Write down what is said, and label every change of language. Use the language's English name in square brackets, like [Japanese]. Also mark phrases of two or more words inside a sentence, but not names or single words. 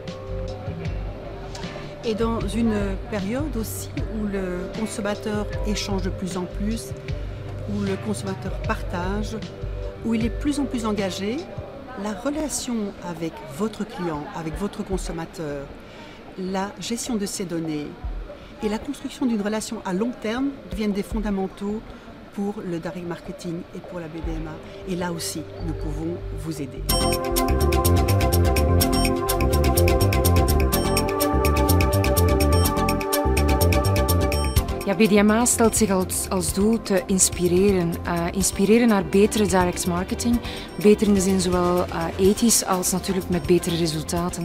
[French] Et dans une période aussi où le consommateur échange de plus en plus, où le consommateur partage, où il est de plus en plus engagé, la relation avec votre client, avec votre consommateur, la gestion de ses données et la construction d'une relation à long terme deviennent des fondamentaux pour le [English] direct marketing [French] et pour la BDMA. Et là aussi, nous pouvons vous aider. [Dutch] Ja, BDMA stelt zich als doel te inspireren. Inspireren naar betere [English] direct marketing. [Dutch] Beter in de zin zowel ethisch als natuurlijk met betere resultaten.